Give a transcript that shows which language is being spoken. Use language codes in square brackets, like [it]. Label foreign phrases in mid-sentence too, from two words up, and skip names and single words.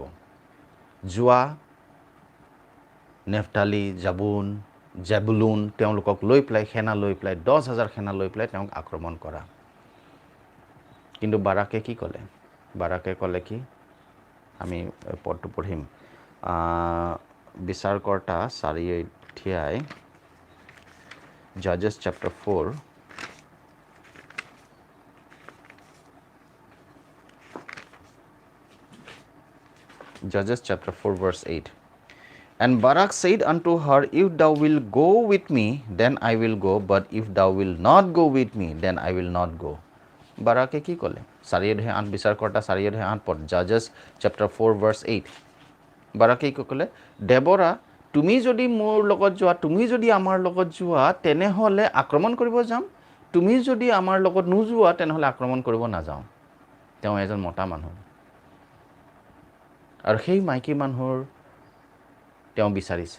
[as] যোৱা নেফতালি, জেবুলুন তেওঁলোকক লৈ পেলাই সেনা লৈ পেলাই 10,000 সেনা লৈ পেলাই তেওঁক আক্ৰমণ কৰা। কিন্তু বাৰাকে কি ক'লে? বাৰাকে ক'লে কি, আমি পদটো পঢ়িম, বিচাৰকৰ্তা 4 অধ্যায়, [en] Judges chapter 4, Judges chapter 4 verse 8. And Barak said unto her, If thou wilt go with me, then I will go, but if thou wilt not go with me, then I will not go. [as] বাৰাকে কি ক'লে? 4 অধ্যায় 8, বিচাৰকৰ্তা 4 অধ্যায় 8 পদ, [en] Judges chapter 4 verse 8. [as] বাৰাকে কি ক'লে? দেবৰা, তুমি যদি মোৰ লগত যোৱা, তুমি যদি আমাৰ লগত যোৱা, তেনেহ'লে আক্ৰমণ কৰিব যাম। তুমি যদি আমাৰ লগত নোযোৱা, তেনেহ'লে আক্ৰমণ কৰিব নাযাওঁ। তেওঁ এজন মতা মানুহ। আৰু সেই মাইকী মানুহৰ তেওঁ বিচাৰিছে।